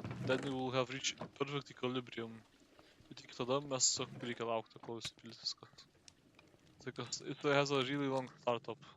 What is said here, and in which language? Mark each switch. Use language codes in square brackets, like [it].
[en] Then you will have reached perfect equilibrium. [lt] Bet iki tada mes tiesiog reikia laukti, kol įsipildys viskas. Tai kas, [en] it has a really long startup.